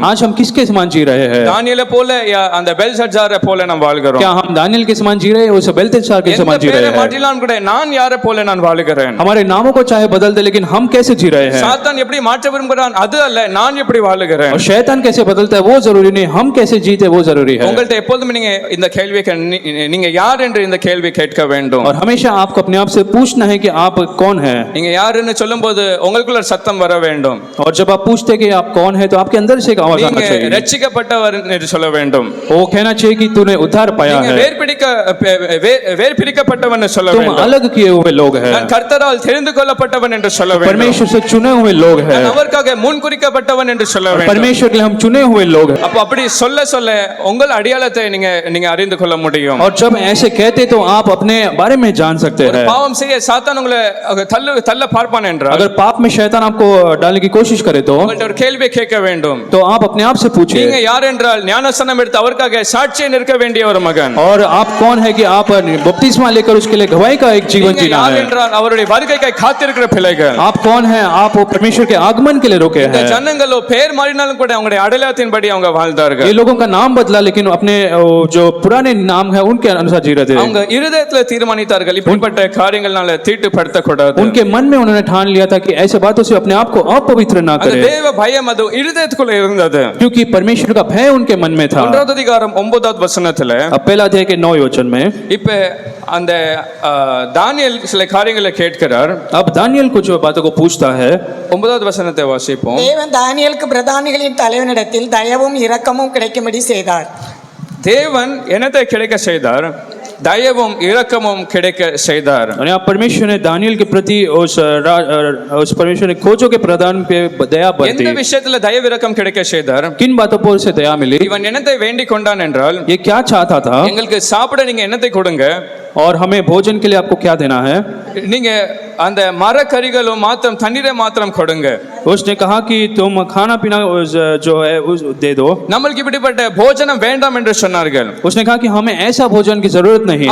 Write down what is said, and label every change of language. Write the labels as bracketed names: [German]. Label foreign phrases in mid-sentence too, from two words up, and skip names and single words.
[Hindi] आज हम किसके समान जी रहे हैं. [Tamil] தானியேலை போல யா அந்த பெல்ஷாத்சாரை போல நாம் வாழ்கிறோம். [Hindi] क्या हम दानियल के समान जी रहे हैं उस बेलतेशार के समान जी रहे हैं. [Tamil] மாற்றினாலும் கூட நான் யாரை போல நான் வாழுகிறேன். [Hindi] हमारे नामों को चाहे बदल दे लेकिन हम कैसे जी रहे हैं. [Tamil] சாத்தான் எப்படி மாற்ற விரும்புகிறான் அது அல்ல, நான் எப்படி வாழுகிறேன். [Hindi] और शैतान कैसे बदलता है वो जरूरी नहीं, हम कैसे जीते वो जरूरी है. [Tamil] உங்கள்ட்ட எப்பொழுதும் நீங்க இந்த கேள்வியை நீங்க யார் என்று இந்த கேள்வி கேட்க வேண்டும். [Hindi] और हमेशा आपको अपने आप से पूछना है कि आप कौन है. [Tamil] நீங்க யாருன்னு சொல்லும்போது உங்களுக்குள்ள சத்தம் வர வேண்டும். [Hindi] और जब आप पूछते कि आप कौन है तो आपके अंदर से एक आवाज आना [Tamil] நீங்க [Hindi] चाहिए. [Tamil] ரட்சிக்கப்பட்டவர் என்று சொல்ல வேண்டும். [Hindi] वो कहना चाहिए कि तूने उद्धार पाया [Tamil] நீங்க [Hindi] है. [Tamil] வேர் பிடிக்கப்பட்டவன் சொல்ல [Hindi] तुम [Tamil] வேண்டும். [Hindi] अलग किए हुए लोग हैं, [Tamil] நான் கர்த்தரால் தெரிந்து கொள்ளப்பட்டவன் என்று சொல்ல வேண்டும். [Hindi] परमेश्वर से चुने हुए लोग हैं, [Tamil] நான் அவருக்காக முன்குறிக்கப்பட்டவன் என்று சொல்ல வேண்டும். [Hindi] परमेश्वर के लिए हम चुने हुए लोग हैं। [Tamil] அப்ப அப்படி சொல்ல சொல்ல உங்கள் அடையாளத்தை நீங்க அறிந்து கொள்ள முடியும். [Hindi] और जब ऐसे कहते तो आप अपने बारे में जान सकते हैं। [Tamil] பாவம் செய்ய சாத்தான் உங்களை தள்ள பார்ப்பான் என்றால், [Hindi] अगर पाप में शैतान आपको डालने की कोशिश करे तो [Tamil] உங்கள்ட்ட ஒரு கேள்வியை கேட்க வேண்டும். [Hindi] तो आप अपने आप से पूछिए, [Tamil] நீங்க யார் என்றால் ஞானஸ்நானம் எடுத்து அவருக்காக சாட்சியை நிற்க வேண்டிய ஒரு மகன். [Hindi] और आप कौन है कि आप बपतिस्मा लेकर उसके लिए गवाही का एक जीवन [Tamil] நீங்க [Hindi] जीना [Tamil] யார் [Hindi] है। [Tamil] என்றால் அவருடைய வருகைக்காக காத்திருக்கிற பிள்ளைகள். [Hindi] आप कौन है? आप वो परमेश्वर के आगमन के लिए रुके [Tamil] இந்த [Hindi] हैं। [Tamil] ஜனங்களோ பேர் மாறினாலும் கூட அவங்களுடைய அடையாளத்தின்படி அவங்க வாழ்ந்தார்கள். [Hindi] ये लोगों का नाम बदला लेकिन अपने जो पुराने नाम है उनके अनुसार जी रहे थे। [Tamil] அவங்க இருதயத்துல தீர்மானித்தார்கள் இப்படிப்பட்ட காரியங்களால தீட்டுப்படுத்தக்கூடாது. [Hindi] उनके मन में उन्होंने ठान लिया था कि ऐसे बातों से अपने आप को अपवित्र ना [Tamil] அந்த [Hindi] करें, [Tamil] தேவ பயம் அது இருதயத்துக்குள்ள இருந்தது. [Hindi] क्योंकि परमेश्वर का भय उनके मन में था। [Tamil] 1வது அதிகாரம் 9வது வசனத்துல [Hindi] अब पहला अध्याय के 9 वचन में [Tamil] இப்ப அந்த தானியேல் சில காரியங்களை கேட்கிறார். [Hindi] अब दानियल कुछ बातों को पूछता है। [Tamil] 9வது வசனத்தை வாசிப்போம். தேவன் தானியேலுக்கு பிரதானிகளின் தலைவனிடத்தில் தயவும் இரக்கமும் கிடைக்கும்படி செய்தார். தேவன் என்னத்தை கிடைக்க செய்தார்? தயவும் இரக்கமும் கிடைக்க செய்தார். [Hindi] और यहाँ परमेश्वर ने दानियल के प्रति उस परमेश्वर ने खोजों के प्रदान पे दया [Tamil] எந்த [Hindi] बरती। [Tamil] விஷயத்துல தயவு இரக்கம் கிடைக்க செய்தார்? [Hindi] किन बातों पर उसे दया मिली? [Tamil] இவன் என்னத்தை வேண்டிக் கொண்டான் என்றால், [Hindi] ये क्या चाहता था? [Tamil] எங்களுக்கு சாப்பிட நீங்க என்னத்தை கொடுங்க, [Hindi] और हमें भोजन के लिए आपको क्या देना है? [Tamil] நீங்க அந்த மரக்கறிகளும் மாத்திரம் தண்ணீரை மாத்திரம் கொடுங்க. [Hindi] उसने कहा कि तुम खाना पीना जो है उस दे दो। [Tamil] நம்மளுக்கு இப்படிப்பட்ட போஜனம் வேண்டாம் என்று சொன்னார்கள். [Hindi] उसने कहा कि हमें ऐसा भोजन की जरूरत नहीं